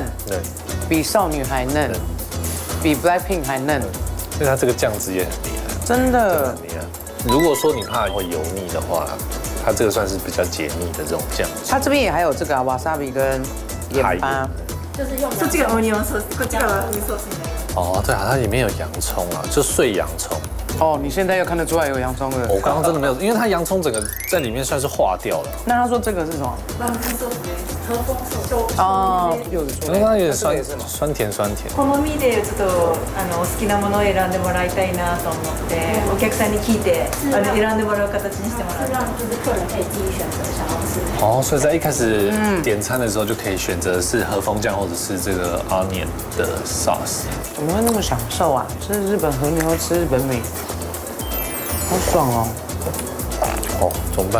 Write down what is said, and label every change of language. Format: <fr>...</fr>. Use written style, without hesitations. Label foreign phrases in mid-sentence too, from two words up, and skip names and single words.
<zh>比少女还嫩，比 Blackpink 还嫩。所以它这个酱汁也很厉害，真的很厉害。如果说你怕会油腻的话，它这个算是比较解腻的这种酱汁。它这边也还有这个wasabi 跟盐巴，就是用这个</zh> <ja>オニオンソース、こちらはウソースになります。</ja> <zh>哦，对啊，它里面有洋葱啊，就碎洋葱。哦，你现在又看得出来有洋葱了。我刚刚真的没有，因为它洋葱整个在里面算是化掉了。那他说这个是什么？</zh> <ja>バンズソースです。</ja> <zh>和风手哦，有的刚刚有点酸甜。</zh> <ja>好みでちょっとお好きなものを選んでもらいたいなと思ってお客さんに聞いて選んでもらう形にしてもらう。</ja> <zh>让就是客人可以自己选择想要吃。哦，所以在一开始点餐的时候就可以选择是和风酱或者是这个 onion 的 sauce。怎么会那么享受啊？吃日本和牛，吃日本美食，好爽哦！哦，怎么办？</zh>